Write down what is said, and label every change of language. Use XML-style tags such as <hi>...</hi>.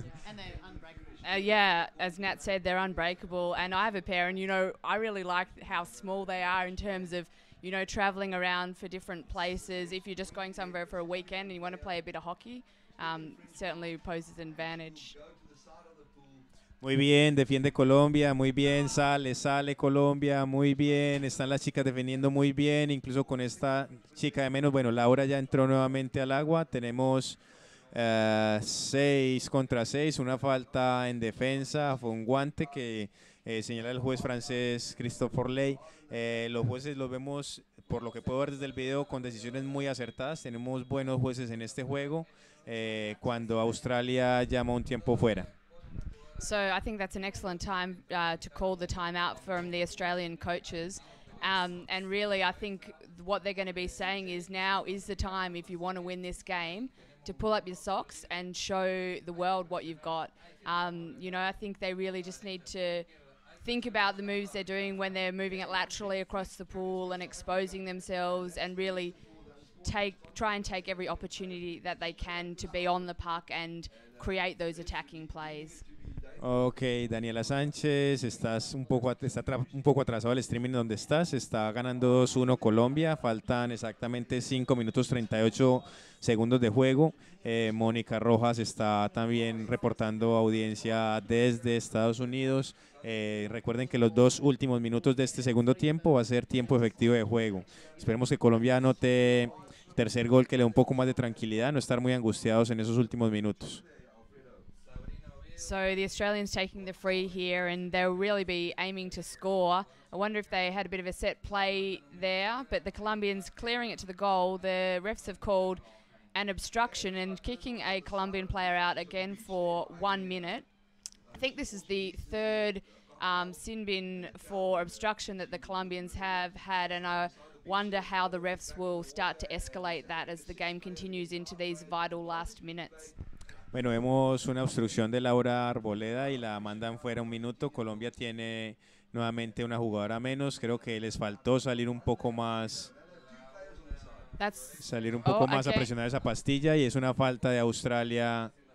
<en>And they're unbreakable. Yeah, as Nat said, they're unbreakable, and I have a pair, and I really like how small they are in terms of traveling around for different places. If you're just going somewhere for a weekend and you want to play a bit of hockey, certainly poses an advantage.</en> <es>Muy bien, defiende Colombia, muy bien, sale Colombia, muy bien, están las chicas defendiendo muy bien, incluso con esta chica de menos. Bueno, Laura ya entró nuevamente al agua, tenemos 6 contra 6, una falta en defensa, fue un guante que señala el juez francés Christophe Ley. Los jueces los vemos, por lo que puedo ver desde el video, con decisiones muy acertadas. Tenemos buenos jueces en este juego cuando Australia llama un tiempo fuera.</es> <en>So I think that's an excellent time to call the timeout from the Australian coaches. And really, I think what they're going to be saying is now is the time, if you want to win this game, to pull up your socks and show the world what you've got. I think they really just need to think about the moves they're doing when they're moving it laterally across the pool and exposing themselves, and really try and take every opportunity that they can to be on the puck and create those attacking plays.</en> <es>Ok, Daniela Sánchez, está un poco atrasado el streaming donde estás, está ganando 2-1 Colombia, faltan exactamente 5 minutos 38 segundos de juego. Mónica Rojas está también reportando audiencia desde Estados Unidos. Recuerden que los 2 últimos minutos de este segundo tiempo va a ser tiempo efectivo de juego. Esperemos que Colombia anote tercer gol que le dé un poco más de tranquilidad, no estar muy angustiados en esos últimos minutos.</es> <en>So the Australians taking the free here, and they'll really be aiming to score. I wonder if they had a bit of a set play there, but the Colombians clearing it to the goal. The refs have called an obstruction and kicking a Colombian player out again for 1 minute. I think this is the third sin bin for obstruction that the Colombians have had, and I wonder how the refs will start to escalate that as the game continues into these vital last minutes.</en> <es>Bueno, vemos una obstrucción de Laura Arboleda y la mandan fuera 1 minuto. Colombia tiene nuevamente una jugadora menos. Creo que les faltó salir un poco más, a presionar esa pastilla, y es una falta de Australia.</es>